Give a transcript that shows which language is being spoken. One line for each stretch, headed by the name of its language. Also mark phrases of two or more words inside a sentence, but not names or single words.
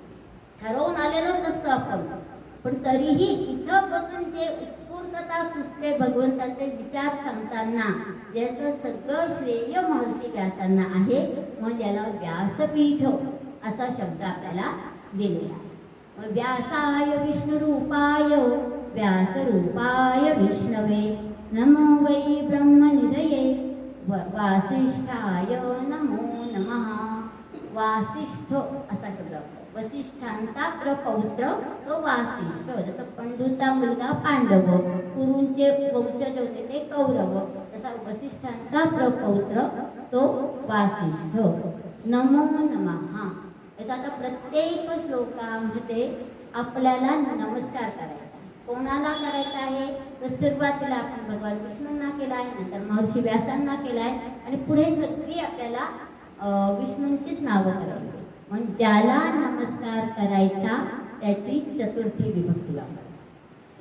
Marathi: ठरवून आलेलोच असतं आपण, पण तरीही इथं बसून जे उत्स्फूर्तता सुचते भगवंताचे विचार सांगताना, ज्याचं सगळं श्रेय महर्षी व्यासांना आहे, मग याला व्यासपीठ असा शब्द आपल्याला दिलेला आहे.
Sanskrit: व्यासाय विष्णुरूपाय व्यासरूपाय विष्णवे नमो वै ब्रह्मनिधये वासिष्ठाय नमो नमः.
Marathi: वासिष्ठ असा शब्द, वसिष्ठांचा प्रपौत्र तो वासिष्ठ. जसं पंडूचा मुलगा पांडव, कुरूंचे वंशज होते ते कौरव, तसा वसिष्ठांचा प्रपौत्र तो वासिष्ठ.
Sanskrit: नमो नमः.
Marathi: आता प्रत्येक श्लोकामध्ये आपल्याला नमस्कार करायचा. कोणाला करायचा आहे तर सुरुवातीला आपण भगवान विष्णूंना केलाय, नंतर महर्षी व्यासांना केलाय, आणि पुढे सगळी आपल्याला विष्णूंचीच नावं करायची. मग ज्याला नमस्कार करायचा त्याची चतुर्थी विभक्ती वापरायची.